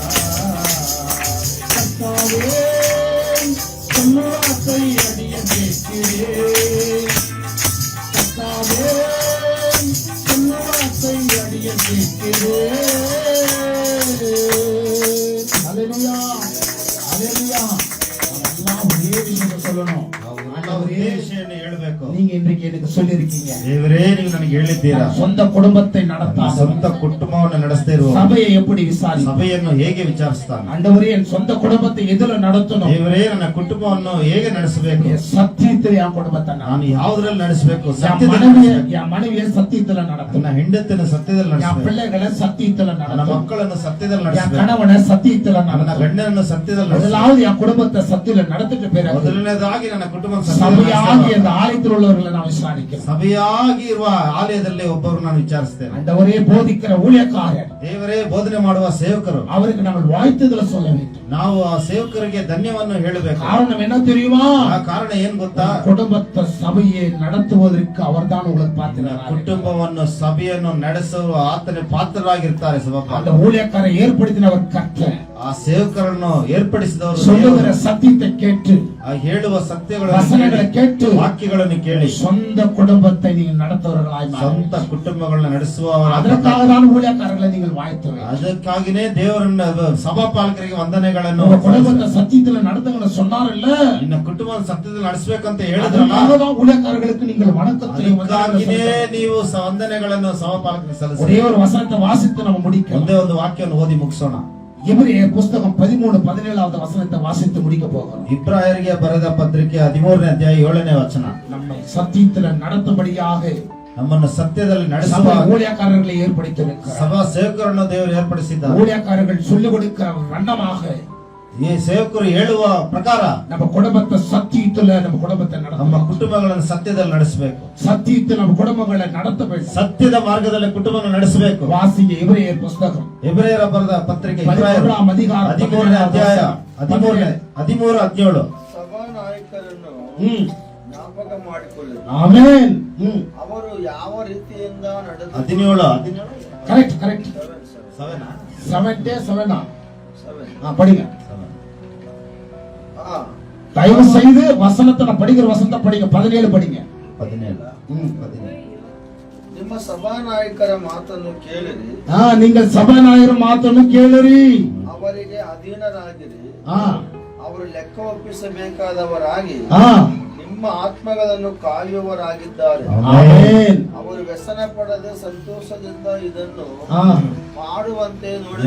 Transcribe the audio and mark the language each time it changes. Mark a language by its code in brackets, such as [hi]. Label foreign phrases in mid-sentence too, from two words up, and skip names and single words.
[ta] கர்த்தாவே சொல்லும் வார்த்தை அறிய கேட்கிறேன். கர்த்தாவே சொல்லும் வார்த்தை அறிய கேட்கிறேன். ஹல்லேலூயா. ஹல்லேலூயா. நாமெல்லாம் ஒரே விஷயத்தை சொல்லணும். [kn] ஒரೇ ವಿಷಯವನ್ನು ಹೇಳಬೇಕು. [ta] நீங்க இன்றைக்கு எனக்கு சொல்லி இருக்கீங்க. [kn] ದೇವರೇ ನೀವು ನನಗೆ ಹೇಳಿದ್ದೀರಾ. [ta] சொந்த குடும்பத்தை நடத்தாத [kn] ಸ್ವಂತ ಕುಟುಂಬವನ್ನು ನಡೆಸ್ತಾ ಇರುವ [ta] சபையை எப்படி விசாரி. [kn] ಸಭೆಯನ್ನು ಹೇಗೆ ವಿಚಾರಿಸ್ತಾನೆ. [ta] ஆண்டவரே என் சொந்த குடும்பத்தை எதுல நடத்தணும். [kn] ದೇವರೇ ನನ್ನ ಕುಟುಂಬವನ್ನು ಹೇಗೆ ನಡೆಸಬೇಕು. [ta] சத்தியத்தில் என் குடும்பத்தை [kn] ನಾನು ಯಾವುದರಲ್ಲಿ ನಡೆಸಬೇಕು. [ta] என் மனைவியை சத்தியத்துல நடத்தணும். [kn] ನನ್ನ ಹೆಂಡತಿನ ಸತ್ಯದಲ್ಲಿ [ta] என் [kn] ನಡೆಸಬೇಕು. [ta] பிள்ளைகளை சத்தியத்துல [kn] ನನ್ನ [ta] நடத்தணும். [kn] ಮಕ್ಕಳನ್ನು ಸತ್ಯದಲ್ಲಿ [ta] என் [kn] ನಡೆಸಬೇಕು. [ta] கணவனை சத்தியத்துல [kn] ನನ್ನ [ta] நடத்தணும். [kn] ಗಂಡನನ್ನು ಸತ್ಯದಲ್ಲಿ ನಡೆಸಬೇಕು. [ta] முதலாவது என் குடும்பத்தை சத்தியில நடத்திட்டு பிறகு [kn] ಮೊದಲನೇದಾಗಿ ನನ್ನ ಕುಟುಂಬ [ta] சபையாகிய அந்த ஆலயத்தில் உள்ளவர்களை நான் விசாரிக்கிறேன். [kn] ಸಭೆಯಾಗಿ ಇರುವ ಆಲಯದಲ್ಲಿ ಒಬ್ಬರು ನಾನು ವಿಚಾರಿಸ್ತೇನೆ. [ta] ஆண்டவரே போதிக்கிற ஊழியக்காரர் [kn] ದೇವರೇ ಬೋಧನೆ ಮಾಡುವ ಸೇವಕರು [ta] அவருக்கு நம்ம வாழ்த்துதலை சொல்ல வேண்டும். [kn] ನಾವು ಆ ಸೇವಕರಿಗೆ ಧನ್ಯವನ್ನು ಹೇಳಬೇಕು. [ta] காரணம் என்ன தெரியுமா? [kn] ಆ ಕಾರಣ ಏನ್ ಗೊತ್ತಾ? [ta] குடும்பத்தை சபையை நடத்துவதற்கு அவர்தான் உங்களுக்கு பார்த்தினார். [kn] ಕುಟುಂಬವನ್ನು ಸಭೆಯನ್ನು ನಡೆಸುವ ಆತನ ಪಾತ್ರರಾಗಿರ್ತಾರೆ ಸಭಾಪಾಲ. [ta] அந்த ஊழியக்காரை ஏற்படுத்தினவர் கர்த்தர். [kn] ಆ ಸೇವಕರನ್ನು ಏರ್ಪಡಿಸಿದವರು [ta] சொல்லுகிற சத்தியத்தை கேட்டு [kn] ಆ ಹೇಳುವ ಸತ್ಯಗಳನ್ನು [ta] வசனங்களை கேட்டு [kn] ವಾಕ್ಯಗಳನ್ನು ಕೇಳಿ [ta] சொந்த குடும்பத்தை நீங்கள் நடத்துவர்களாய் [kn] ಸ್ವಂತ ಕುಟುಂಬಗಳನ್ನ ನಡೆಸುವ [ta] அதற்காக தான் ஊழியக்காரர்களை நீங்கள் வாழ்த்துவீர்கள். [kn] ಅದಕ್ಕಾಗಿನೇ ದೇವರನ್ನ ಸಭಾಪಾಲಕರಿಗೆ ವಂದನೆಗಳನ್ನ ವಂದನೆಗಳನ್ನು [ta] உங்க குடும்பத்தை சத்தியத்துல நடத்துங்க சொன்னார்ல, [kn] ನಿನ್ನ ಕುಟುಂಬ ಸತ್ಯದಲ್ಲಿ ನಡೆಸಬೇಕಂತ ಹೇಳಿದ್ರಲ್ಲ, [ta] அதனாலதான் ஊழியக்காரர்களுக்கு நீங்கள் வணக்கத்தையும் [kn] ಅದಕ್ಕಾಗಿಯೇ ನೀವು ವಂದನೆಗಳನ್ನು ಸಹಪಾಲಕರಿಗೆ [ta] ஒரே [kn] ಸಲ್ಲಿಸಿ. [ta] ஒரு வசனத்தை வாசித்து நம்ம முடிக்கலாம். [kn] ಒಂದೇ ಒಂದು ವಾಕ್ಯವನ್ನು ಓದಿ ಮುಗಿಸೋಣ. [ta] எபிரேயர் புஸ்தகம் 13:17 வசனத்தை வாசித்து முடிக்க போகிறோம். [kn] ಇಬ್ರಾಯರಿಗೆ ಬರೆದ ಪತ್ರಿಕೆ 13ನೇ ಅಧ್ಯಾಯ 7ನೇ ವಚನ. [ta] நம்மை சத்தியத்துல நடத்தும்படியாக [kn] ನಮ್ಮನ್ನು ಸತ್ಯದಲ್ಲಿ ನಡೆಸುವ [ta] சபை ஊழியக்காரர்களை ஏற்படுத்தியிருக்கிறார். [kn] ಸಭಾ ಸೇವಕರನ್ನು ದೇವರು ಏರ್ಪಡಿಸಿದ್ದಾರೆ. [ta] ஊழியக்காரர்கள் சொல்லிக் கொடுக்கிற வண்ணமாக [kn] ಈ ಸೇವಕರು ಹೇಳುವ ಪ್ರಕಾರ [ta] நம்ம குடும்பத்தை சத்தியத்துல நம்ம குடும்பத்தை [kn] ನಮ್ಮ [ta] நடத்தணும். [kn] ಕುಟುಂಬಗಳನ್ನು ಸತ್ಯದಲ್ಲಿ ನಡೆಸಬೇಕು. [ta] சத்தியத்தில் நம்ம குடும்பங்களை நடத்த வேண்டும். [kn] ಸತ್ಯದ ಮಾರ್ಗದಲ್ಲಿ ಕುಟುಂಬವನ್ನು ನಡೆಸಬೇಕು. [ta] வாசிங்க எபிரேயர் புஸ்தகம் [kn] ಎಬ್ರಾಯರ ಬರೆದ ಪತ್ರಿಕೆ [ta] 13ாம் அதிகாரம் [kn] 13ನೇ ಅಧ್ಯಾಯ 13-17. ಸಭಾ ನಾಯಕರನ್ನು ಜ್ಞಾಪಕ ಮಾಡಿಕೊಳ್ಳಿ. [ta] ஆமென். [kn] ಅವರು ಯಾವ ರೀತಿಯಿಂದ ನಡೆದು 17 [ta] கரெக்ட் கரெக்ட். 7 படிங்க. தயவு செய்து வசனத்தை நான் படிக்கிற வசனத்தை படிங்க. 17 படிங்க. 17. [kn] ನಿಮ್ಮ ಸಭಾ ನಾಯಕರ ಮಾತನ್ನು ಕೇಳಿರಿ, [ta] நீங்கள் சபாநாயகர் [kn] ಮಾತನ್ನು ಕೇಳಿರಿ, ಅವರಿಗೆ ಅಧೀನರಾಗಿರಿ, ಆ ಅವರು ಲೆಕ್ಕ ಒಪ್ಪಿಸಬೇಕಾದವರಾಗಿ ಆ ನಿಮ್ಮ ಆತ್ಮಗಳನ್ನು ಕಾಯುವವರಾಗಿದ್ದಾರೆ. ಆಮೆನ್. ಅವರು ವ್ಯಸನ ಪಡದೆ ಸಂತೋಷದಿಂದ ಇದನ್ನು ಆ ಮಾಡುವಂತೆ ನೋಡಿರಿ.